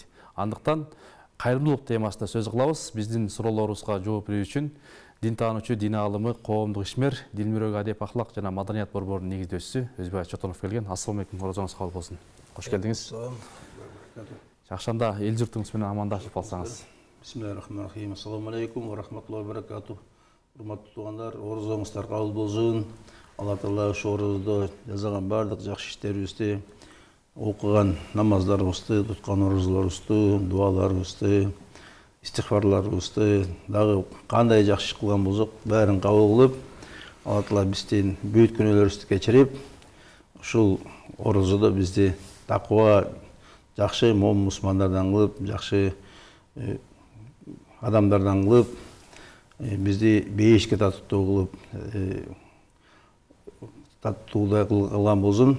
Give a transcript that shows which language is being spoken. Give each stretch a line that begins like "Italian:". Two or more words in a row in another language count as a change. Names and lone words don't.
Kyrgyz: Андыктан кайрымдуулук темасында сөз кылабыз. Биздин суроолорубузга жооп берүү үчүн дин таануучу, дин аалымы, коомдук ишмер, дилмүрөк адеп, ахлак жана маданият борборунун негиздөөчүсү Өзбек Чотонов келген.
Arabic: السلام عليكم,
Kyrgyz: орозоңуз кабыл болсун. Кош келдиңиз. Жакшанда эл журтуңуз менен амандашып алсаңыз.
Arabic: بسم الله الرحمن الرحيم. السلام عليكم ورحمة الله وبركاته.
Kyrgyz: Урматтуу туугандар, орозоңуздар кабыл болсун. Алла Таала ошо орозодо жасаган бардык жакшы иштерибизди, окуган намаздарыбызды, туткан орозолорубузду, дуаларыбызды, истихфарларыбызды, дагы кандай жакшы иш кылган болсок, баарын кабыл кылып, Алла Таала биздин бүт күнөөлөрүбүздү кечирип, ушул орозодо бизди таква, жакшы момун мусулмандардан кылып, жакшы адамдардан кылып, бизди бейишке татыктуу кылып, таттуудай кылган болсун.